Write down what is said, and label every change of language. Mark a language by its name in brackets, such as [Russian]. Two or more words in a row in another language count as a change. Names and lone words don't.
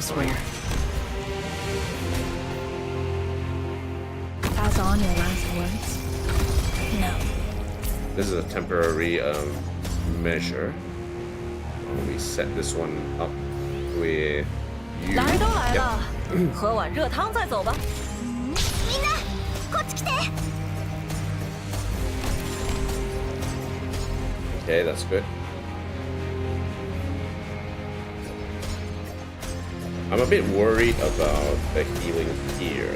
[English] elsewhere. Pass on your last words? No. This is a temporary measure. We set this one up with you. [Chinese] 来都来 [English] Yep. [Chinese] 了，喝碗热汤再走吧。 [Japanese] みんな、こっち来て。 [English] Okay, that's good. I'm a bit worried about the healing here.